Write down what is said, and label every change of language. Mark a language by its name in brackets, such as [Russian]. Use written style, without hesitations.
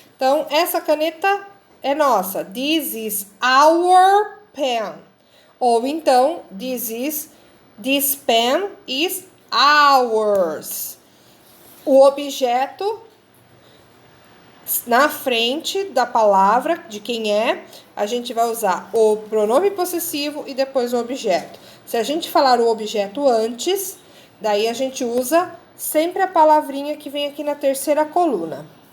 [Portuguese] Então, essa caneta é nossa. [English] This is our pen. [Portuguese] Ou então, [English] this pen is ours. [Portuguese] O objeto na frente da palavra, de quem é, a gente vai usar o pronome possessivo e depois o objeto. Se a gente falar o objeto antes, Daí a gente usa sempre a palavrinha que vem aqui na terceira coluna.